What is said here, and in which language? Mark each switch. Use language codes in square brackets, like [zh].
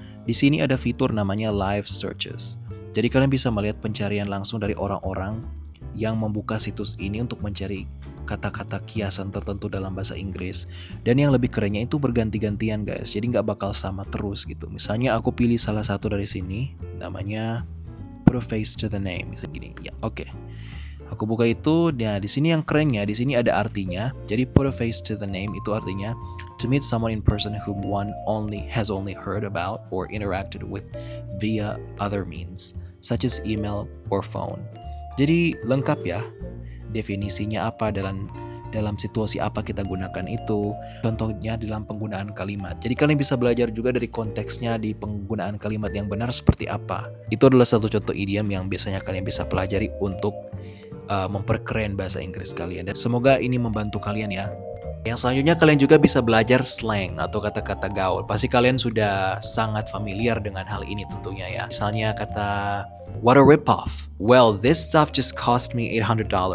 [id] Di sini ada fitur namanya live searches. Jadi kalian bisa melihat pencarian langsung dari orang-orang yang membuka situs ini untuk mencari kata-kata kiasan tertentu dalam bahasa Inggris. Dan yang lebih kerennya itu berganti-gantian guys, jadi nggak bakal sama terus gitu. Misalnya aku pilih salah satu dari sini, namanya [en] put a face to the name, [id] misalnya gini. Ya, oke. Aku buka itu. Nah, di sini yang kerennya, di sini ada artinya. Jadi [en] put a face to the name [id] itu artinya [en] to meet someone in person whom one has only heard about or interacted with via other means, such as email or phone. [id] Jadi lengkap ya, definisinya apa, dalam situasi apa kita gunakan itu, contohnya dalam penggunaan kalimat. Jadi kalian bisa belajar juga dari konteksnya di penggunaan kalimat yang benar seperti apa. Itu adalah satu contoh idiom yang biasanya kalian bisa pelajari untuk memperkeren bahasa Inggris kalian. Dan semoga ini membantu kalian ya. Yang selanjutnya kalian juga bisa belajar slang atau kata-kata gaul. Pasti kalian sudah sangat familiar dengan hal ini tentunya ya. Misalnya kata [en] what a rip-off. Well, this stuff just cost me $800.